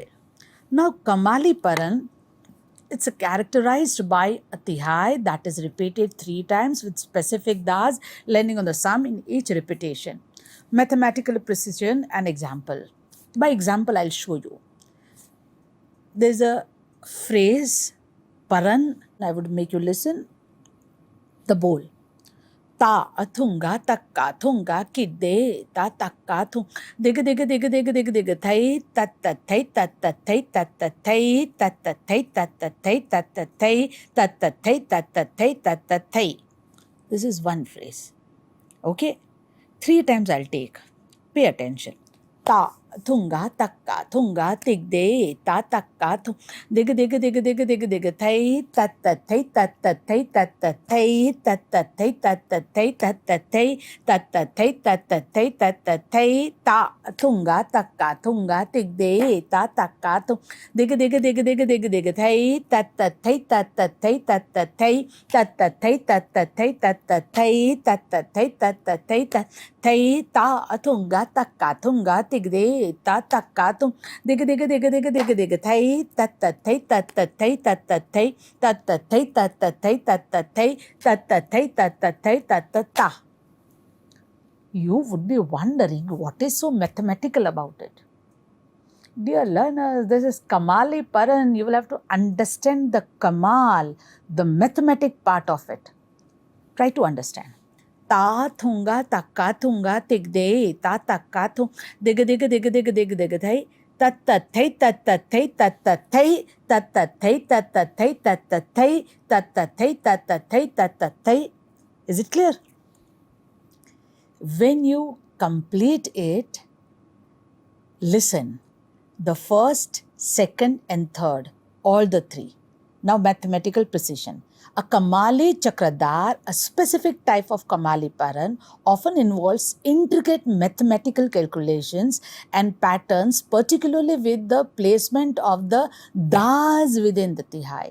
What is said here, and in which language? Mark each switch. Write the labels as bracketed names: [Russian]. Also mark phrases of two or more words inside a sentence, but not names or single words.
[English] Now, Kamali Paran, it's characterized by a tihai that is repeated 3 times with specific das landing on the sum in each repetition. Mathematical precision and example. By example, I'll show you. There's a phrase, Paran, I would make you listen. The bowl. Ta athunga takka thunga kidde ta takka thung dig dig dig dig dig dig thai tat tat thai tat tat thai tat tat thai tat tat thai tat tat thai tat tat thai tat tat thai tat tat thai tat tat thai. This is one phrase. Okay? 3 times I'll take. Pay attention. Ta thunga takka thunga tigde ta takka thung dig dig dig dig dig dig thai tat tat thai tat tat thai tat tat thai tat tat thai tat tat thai tat tat thai tat tat thai tat tat thai tat tat thai ta thunga takka thunga tigde ta takka thung dig dig dig dig dig dig thai tat tat thai tat tat thai tat tat thai tat tat thai tat tat thai tat tat thai tat tat thai tat tat thai tat thai ta thunga takka thunga tigde ta takka thung dig dig dig dig dig dig thai tat tat thai tat tat thai tat tat thai tat tat thai tat tat thai tat tat thai tat tat thai tat tat thai tat tat ta. You would be wondering what is so mathematical about it. Dear learners, this is Kamali Paran. You will have to understand the Kamal, the mathematic part of it. Try to understand. Ta thunga takka thunga tigde ta takka thung dig dig dig dig dig dig thai tat tat thai tat tat thai tat tat thai tat tat thai tat tat thai tat tat thai tat tat thai tat tat thai tat tat thai. Is it clear? When you complete it, listen. The first, second and third, all the 3. Now, mathematical precision. A Kamali Chakradhar, a specific type of Kamali Paran, often involves intricate mathematical calculations and patterns, particularly with the placement of the das within the Tihai.